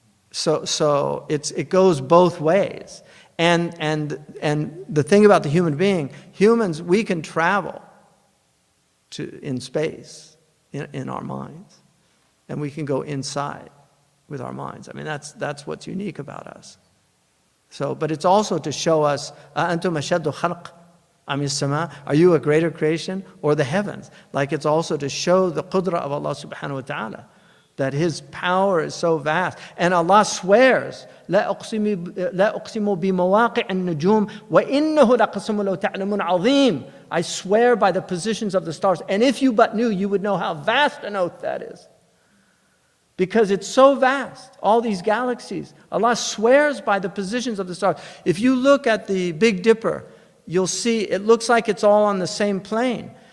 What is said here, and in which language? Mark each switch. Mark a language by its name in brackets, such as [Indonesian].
[English] So it goes both ways. And the thing about the human being, humans, we can travel in space in our minds, and we can go inside with our minds. I mean, that's what's unique about us. So, but it's also to show us, [Arabic] أَأَنْتُمْ أَشَدُّ خَلْقٍ أَمِ السَّمَاءِ, [English] are you a greater creation or the heavens? Like it's also to show the qudra of Allah subhanahu wa ta'ala, that His power is so vast. And Allah swears, [Arabic] لا أقسم بمواقع النجوم وإنه لقسم لو تعلمون عظيم. [English] I swear by the positions of the stars. And if you but knew, you would know how vast an oath that is. Because it's so vast, all these galaxies. Allah swears by the positions of the stars. If you look at the Big Dipper, you'll see it looks like it's all on the same plane.